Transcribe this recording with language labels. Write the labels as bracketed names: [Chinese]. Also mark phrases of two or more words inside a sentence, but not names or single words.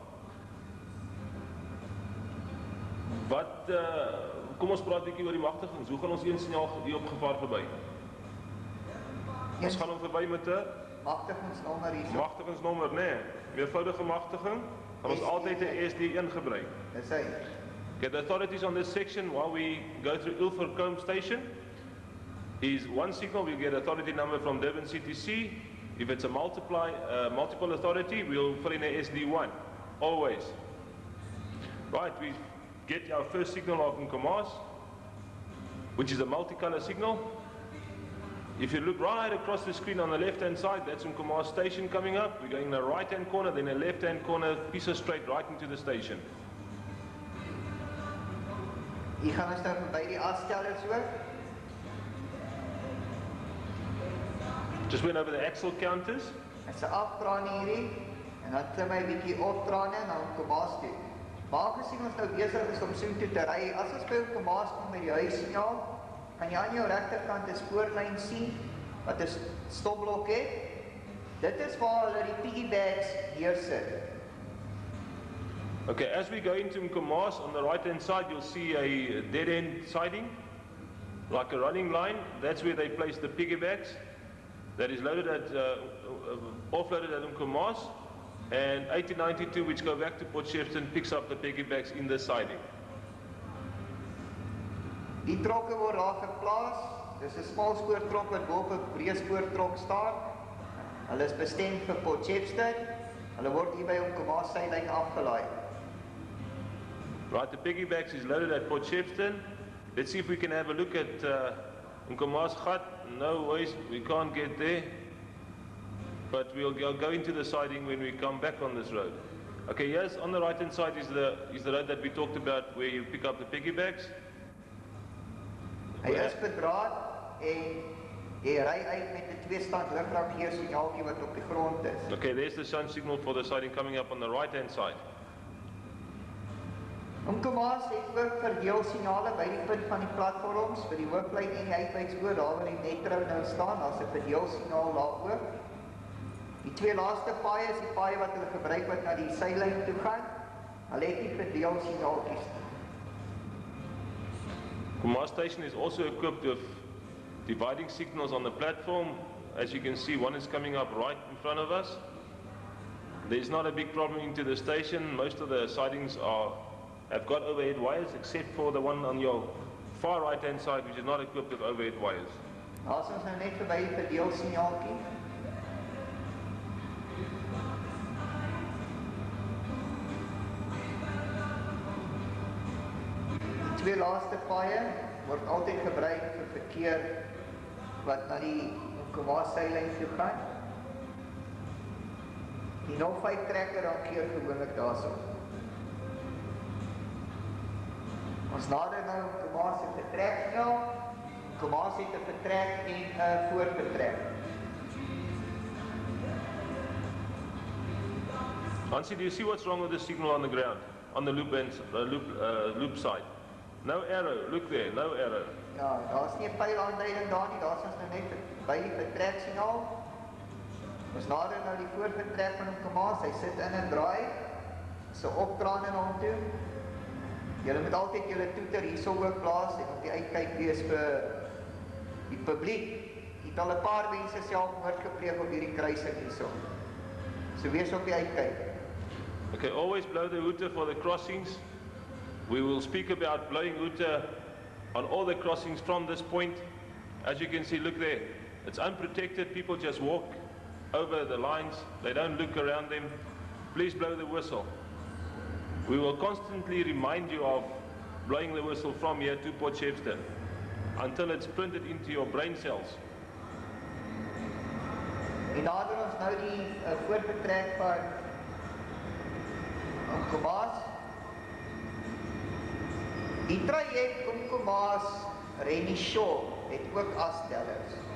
[Afrikaans] Kom ons praat 'n bietjie oor die magtigings. Hoe gaan ons een signaal hier op gevaar verby? Ons gaan hom verby met 'n magtigingsnommer hier. Magtigingsnommer, nee. Meervoudige magtiging. Gaan ons altyd 'n SD1 gebruik. Dis hy. [English] Okay, the authorities on this section while we go through Ilfracombe station is one signal we'll get authority number from Durban CTC. If it's a multiple authority, we'll fill in a SD1, always. Right, we get our first signal of Umkomaas, which is a multicolor signal. If you look right across the screen on the left-hand side, that's Umkomaas station coming up. We're going in the right-hand corner, then a left-hand corner, piece of straight right into the station. [Afrikaans] Hier gaan ons nou verby die afstellers ook. [English] Just went over the axle counters. [Afrikaans] Dit's 'n afdraande hierdie en dan klim hy 'n bietjie opdraande en dan Umkomaas toe. Maar gesien ons nou besig is om soontoe te ry, as ons by Umkomaas kom met die huissignaal, kan jy aan jou regterkant 'n spoorlyn sien wat 'n stopblok het. Dit is waar hulle die piggybags neersit. [English] Okay, as we go into Umkomaas, on the right-hand side, you'll see a dead-end siding, like a running line. That's where they place the piggybacks. That is loaded offloaded at Umkomaas, and 1892, which go back to Port Shepstone, picks up the piggybacks in the siding. [Afrikaans] Die trokke word daar geplaas. Dis 'n smaalspoortrok wat bo op 'n breëspoortrok staan. Hulle is bestem vir Port Shepstone. Hulle word hier by Umkomaas seilyn afgelaai. [English] Right, the piggybacks is loaded at Port Shepstone. Let's see if we can have a look at Umkomaas Gat. No ways, we can't get there. But we'll go into the siding when we come back on this road. Okay, yes, on the right-hand side is the road that we talked about where you pick up the piggybacks. [Afrikaans] Hy is bedraad en jy ry uit met 'n twee-stand ligramgeersignaaltjie wat op die grond is. [English] Okay, there's the sun signal for the siding coming up on the right-hand side. [Afrikaans] Umkomaas het ook verdeelsignale by die punt van die platforms vir die hooplyn en die uitwykspoor, daar waar die metro nou staan, daar's 'n verdeelsignaal daar ook. Die twee laaste paaie is die paaie wat hulle gebruik wat na die seilyn toe gaan. Hulle het nie verdeelsignaaltjies nie. [English] Umkomaas station is also equipped with dividing signals on the platform. As you can see, one is coming up right in front of us. There's not a big problem into the station. Most of the sidings have got overhead wires, except for the one on your far right-hand side, which is not equipped with overhead wires. [Afrikaans] Daar's ons nou net verby die verdeelsignaaltjie. Die twee laaste paaie word altyd gebruik vir verkeer wat na die Umkomaas seilyn toe gaan. Die 05 trekker hanteer gewoonlik daarso. Ons nader nou Umkomaas se vertreksignaal. Umkomaas het 'n vertrek en 'n voorvertrek. Hansie, [English] do you see what's wrong with the signal on the ground, on the loop side? No arrow, look there, no arrow. [Afrikaans] Ja, daar's nie 'n pylaanduiding daar nie, daar's ons nou net by die vertreksignaal. Ons nader nou die voorvertrek van Umkomaas, hy sit in en draai, so optraan in hom toe. Julle moet altyd julle toeter hierso ook plaas en op die uitkyk wees vir die publiek. Het al 'n paar mense selfmoord gepleeg op hierdie kruising hierso. So wees op die uitkyk. [English] Okay, always blow the hooter for the crossings. We will speak about blowing hooter on all the crossings from this point. As you can see, look there. It's unprotected. People just walk over the lines. They don't look around them. Please blow the whistle. We will constantly remind you of blowing the whistle from here to Port Shepstone until it's printed into your brain cells. [Afrikaans] En nader ons nou die voorvertrek van Umkomaas. Die traject Umkomaas Renishaw het ook afstellers.